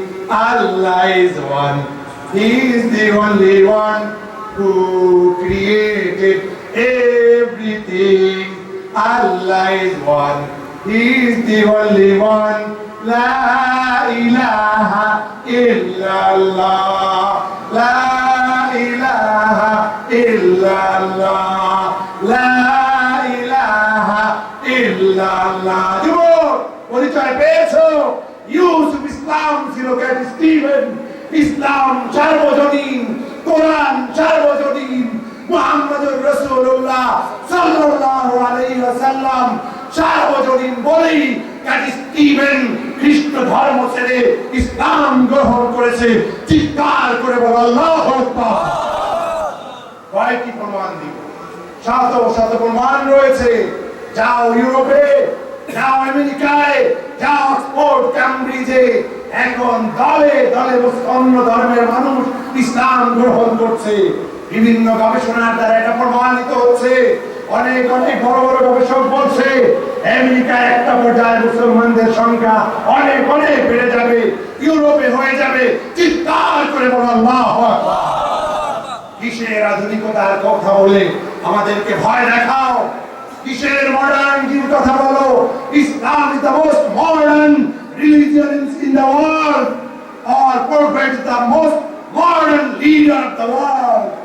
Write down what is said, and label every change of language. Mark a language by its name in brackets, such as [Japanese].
[English] Allah is one, He is the only one who created everything, Allah is one, He is the only one, [Arabic] La ilaha illallah, La ilaha illallah, La ilaha illallah. [Bangla] যুবক পরিচয় পেয়েছো? ইউসুফ ইসলাম ছিল ক্যাটি Steven, ইসলাম সার্বজনীন, কোরআন সার্বজনীন, মুহাম্মদুর রাসূলুল্লাহ সাল্লাল্লাহু আলাইহি ওয়াসাল্লাম সার্বজনীন বলেই ক্যাটি স্টিভেন খ্রিস্ট ধর্ম ছেড়ে ইসলাম গ্রহণ করেছে। চিৎকার করে বলো আল্লাহু আকবার। কয়টি প্রমাণ দিব? শত শত প্রমাণ রয়েছে। যাও ইউরোপে, যাও আমেরিকায়, যাও অক্সফোর্ড, ক্যামব্রিজে, এখন দলে দলে অন্য ধর্মের মানুষ ইসলাম গ্রহণ করছে। বিভিন্ন গবেষণার দ্বারা এটা প্রমাণিত হচ্ছে। অনেক অনেক বড় বড় গবেষক বলছে আমেরিকায় একটা পর্যায়ে মুসলমানদের সংখ্যা অনেক অনেক বেড়ে যাবে, ইউরোপে হয়ে যাবে। চিৎকার করে বলো আল্লাহু আকবার। কিসের আধুনিকতার কথা বলে আমাদেরকে ভয় দেখাও? কিসের মডার্নিটির কথা বলো? [English] Islam is the most modern religion in the world, or prophet is the most modern leader of the world.